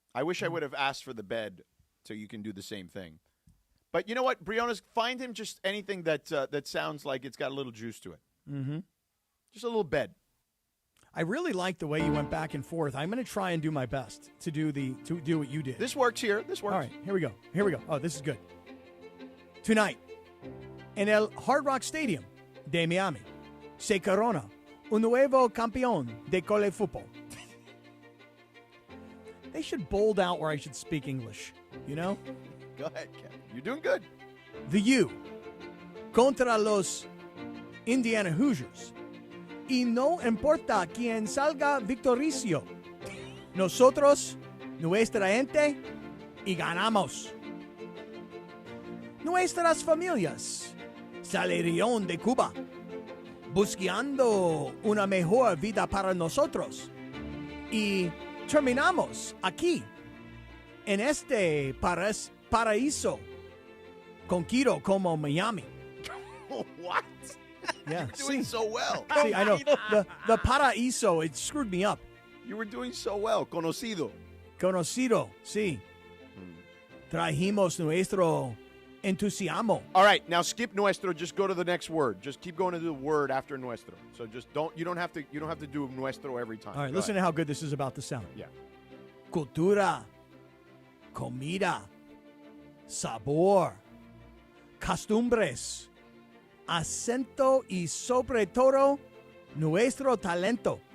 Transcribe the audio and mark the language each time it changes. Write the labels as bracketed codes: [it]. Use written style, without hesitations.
[en] I wish I would have asked for the bed so you can do the same thing. But you know what, Briones, find him just anything that that sounds like it's got a little juice to it. Mm-hmm. Just a little bed. I really like the way you went back and forth. I'm going to try and do my best to do what you did. This works here. This works. All right, here we go. Here we go. Oh, this is good. Tonight, [es] en el Hard Rock Stadium de Miami, se corona un nuevo campeón de college football. [en] They should bold out where I should speak English, you know? Go ahead, Kevin. You're doing good. [es] The U contra los Indiana Hoosiers. Y no importa quién salga victorioso. Nosotros, nuestra gente, y ganamos. Nuestras familias salieron de Cuba buscando una mejor vida para nosotros. Y terminamos aquí, en este paraíso, conocido como Miami. [en] What? Yeah, You're doing so well. See, I know. The paraíso, it screwed me up. You were doing so well. Conocido. [es] Conocido, sí. Trajimos nuestro entusiasmo. [en] All right, now skip nuestro. Just go to the next word. Just keep going to the word after nuestro. So just don't. You don't have to do nuestro every time. All right, Go listen ahead. to how good this is about to sound. Yeah. [es] Cultura, comida, sabor, costumbres, acento y sobre todo nuestro talento.